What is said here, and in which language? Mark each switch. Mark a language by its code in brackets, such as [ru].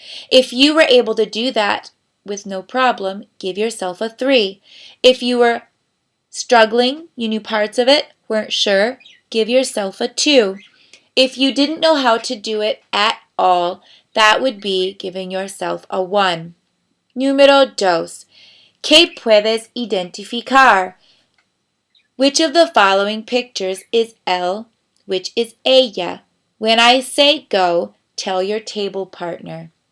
[en] If you were able to do that with no problem, give yourself a 3. If you were struggling, you knew parts of it, weren't sure, give yourself a 2. If you didn't know how to do it at all, that would be giving yourself a 1. [es] Número 2. ¿Qué puedes identificar? [en] Which of the following pictures is él? Which is ella? When I say go, tell your table partner.